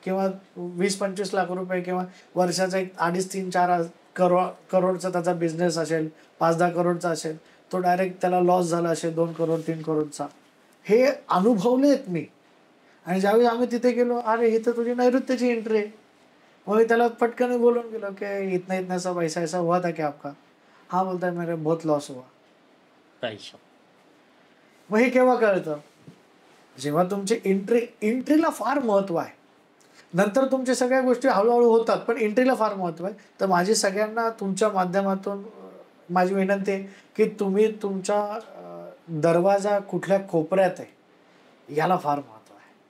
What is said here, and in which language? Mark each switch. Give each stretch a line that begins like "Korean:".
Marathi: किंवा 20-25 लाख रुपये किंवा वर्षाचा एक 2.5-3-4 करोडचा त्याचा बिझनेस असेल, 5-10 करोडचा असेल, तो डायरेक्ट त्याला लॉस झाला असेल 2 करोड 3 करोडचा. हे अनुभवलेत मी. आणि ज्यावेळी आम्ही तिथे गेलो, अरे इथं तुझी नैऋत्यची एंट्री आहे. मग मी त्याला पटकन बोलून गेलो की
Hindi: इतना सा पैसा ऐसा हुआ था क्या आपका? हाँ बोलता है मेरे बहुत लॉस हुआ.
Marathi: मग हे केव्हा कळतं, जेव्हा तुमची एंट्रीला फार महत्व आहे. नंतर तुमच्या सगळ्या गोष्टी हळूहळू होतात, पण एंट्रीला फार महत्व आहे. तर माझी सगळ्यांना तुमच्या माध्यमातून माझी विनंती आहे की तुम्ही तुमचा दरवाजा कुठल्या कोपऱ्यात आहे याला फार महत्व आहे.